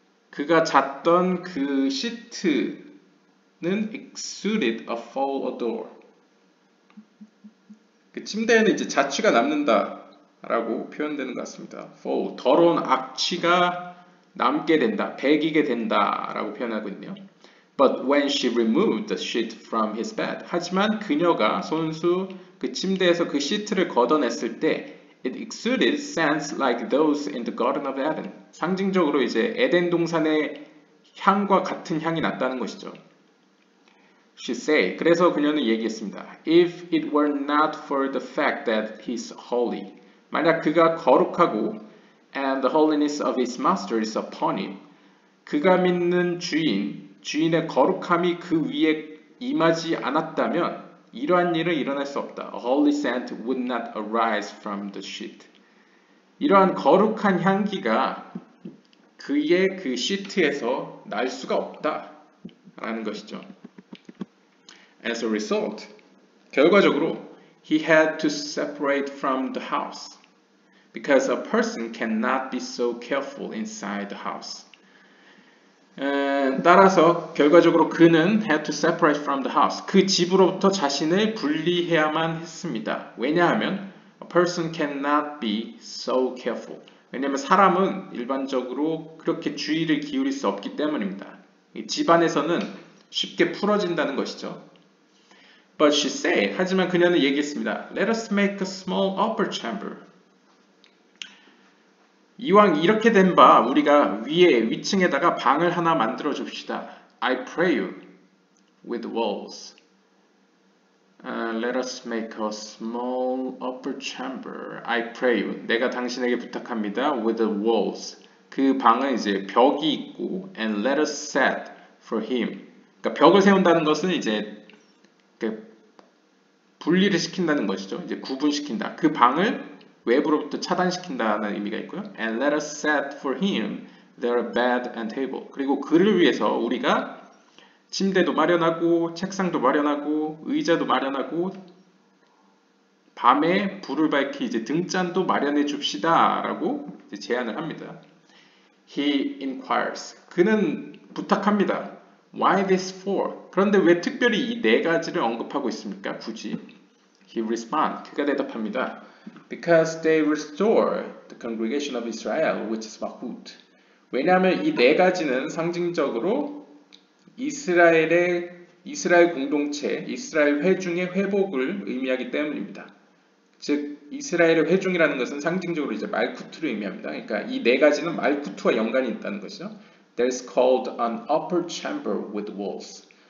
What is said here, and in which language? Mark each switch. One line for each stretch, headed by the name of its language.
Korean: 그가 잤던 그 시트는
English: exuded a foul odor.
Korean: 그 침대에는 이제 자취가 남는다라고 표현되는 것 같습니다. foul, 더러운 악취가 남게 된다, 배기게 된다라고 표현하고 있네요.
English: But when she removed the sheet from his bed,
Korean: 하지만 그녀가 손수 그 침대에서 그 시트를 걷어냈을 때
English: it exuded scents like those in the Garden of Eden.
Korean: 상징적으로 이제 에덴 동산의 향과 같은 향이 났다는 것이죠.
English: She said,
Korean: 그래서 그녀는 얘기했습니다.
English: If it were not for the fact that he's holy,
Korean: 만약 그가 거룩하고
English: and the holiness of his master is upon him,
Korean: 그가 믿는 주인의 거룩함이 그 위에 임하지 않았다면 이러한 일은 일어날 수 없다.
English: A holy scent would not arise from the sheet.
Korean: 이러한 거룩한 향기가 그의 그 시트에서 날 수가 없다라는 것이죠.
English: As a result,
Korean: 결과적으로
English: he had to separate from the house because a person cannot be so careful inside the house.
Korean: 따라서 결과적으로 그는
English: had to separate from the house.
Korean: 그 집으로부터 자신을 분리해야만 했습니다. 왜냐하면
English: a person cannot be so careful.
Korean: 왜냐하면 사람은 일반적으로 그렇게 주의를 기울일 수 없기 때문입니다. 집안에서는 쉽게 풀어진다는 것이죠.
English: But she said,
Korean: 하지만 그녀는 얘기했습니다.
English: Let us make a small upper chamber.
Korean: 이왕 이렇게 된 바 우리가 위층에다가 방을 하나 만들어 줍시다.
English: I pray you with walls. Let us make a small upper chamber. I pray you.
Korean: 내가 당신에게 부탁합니다.
English: With the walls.
Korean: 그 방은 이제 벽이 있고
English: and let us set for him.
Korean: 그러니까 벽을 세운다는 것은 이제 분리를 시킨다는 것이죠. 이제 구분시킨다. 그 방을 외부로부터 차단시킨다는 의미가 있고요.
English: And let us set for him their bed and table.
Korean: 그리고 그를 위해서 우리가 침대도 마련하고 책상도 마련하고 의자도 마련하고 밤에 불을 밝히 이제 등잔도 마련해 줍시다라고 제안을 합니다.
English: He inquires.
Korean: 그는 부탁합니다.
English: Why this for?
Korean: 그런데 왜 특별히 이 네 가지를 언급하고 있습니까? 굳이.
English: He responds.
Korean: 그가 대답합니다.
English: Because they restore the congregation of Israel, which is Mahut.
Korean: 왜냐하면 이 네 가지는 상징적으로 이스라엘 공동체, 이스라엘 회중의 회복을 의미하기 때문입니다. 즉 이스라엘의 회중이라는 것은 상징적으로 이제 말쿠트를 의미합니다. 그러니까 이 네 가지는 말쿠트와 연관이 있다는 것이죠.
English: That's called an upper chamber with walls.